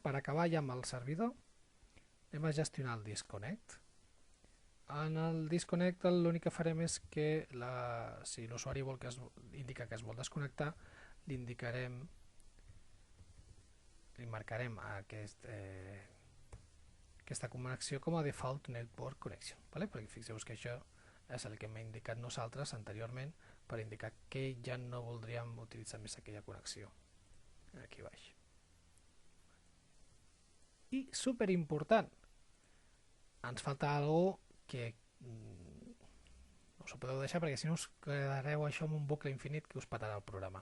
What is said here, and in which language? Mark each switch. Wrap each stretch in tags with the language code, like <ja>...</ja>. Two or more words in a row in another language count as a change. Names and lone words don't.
<ca>Per acabar ja amb el servidor, anem a gestionar el disconnect. En el disconnect l'únic que farem és que si l'usuari vol que indica que es vol desconnectar, li marcarem aquesta connexió com a</ca> <en>default network connection,</en> <ca>vale? Perquè fixeu-vos que això és el que hem indicat nosaltres anteriorment per indicar que ja no voldríem utilitzar més aquella connexió aquí baix. I superimportant, ens falta alguna cosa que no us ho podeu deixar perquè si no us quedareu això amb un bucle infinit que us patarà el programa.</ca>